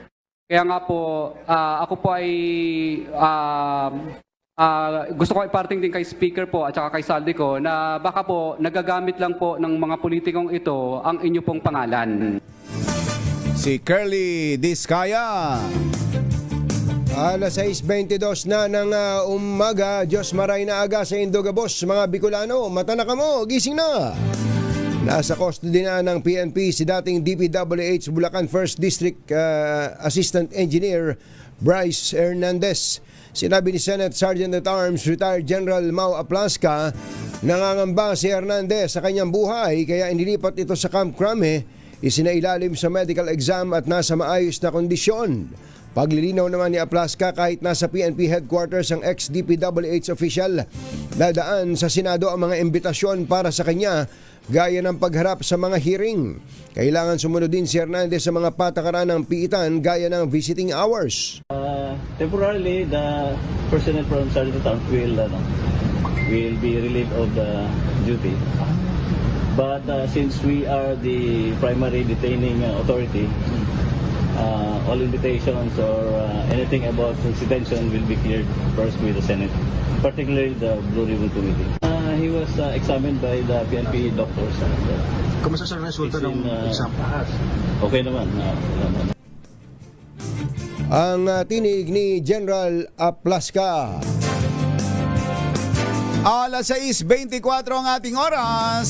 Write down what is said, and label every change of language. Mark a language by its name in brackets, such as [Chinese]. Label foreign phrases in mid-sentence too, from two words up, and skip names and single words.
[Filipino] Kaya nga po, ako po ay gusto ko iparting din kay Speaker po at saka kay Saldico na baka po nagagamit lang po ng mga politikong ito ang inyo pong pangalan. Si Curly Diskaya. Alas 6:22 na ng umaga, [Bikol] Diyos maray na aga sa Indogabos, mga Bicolano, mata na kamo, [Filipino] gising na! Nasa custody na ng PNP si dating DPWH Bulacan 1st District Assistant Engineer Bryce Hernandez. Sinabi ni Senate Sergeant at Arms Retired General Mau Aplasca, nangangamba si Hernandez sa kanyang buhay kaya inilipat ito sa Camp Crame, isinailalim sa medical exam at nasa maayos na kondisyon. Paglilinaw naman ni Aplasca, kahit nasa PNP headquarters ang ex-DPWH official, dadaan sa Senado ang mga imbitasyon para sa kanya gaya ng pagharap sa mga hearing. Kailangan sumunod din si Hernandez sa mga patakaran ng piitan gaya ng visiting hours. [English] Temporarily, the personnel from Sergeant Town will be relieved of the duty. But since we are the primary detaining authority, all invitations or anything about his detention will be cleared first with the Senate, particularly the Blue Ribbon Committee. He was examined by the PNP doctors. [Filipino] Kumusta sa resulta ng exam? Okay naman. Ang tinig ni General Aplaska. Alas 6:24 ang ating oras.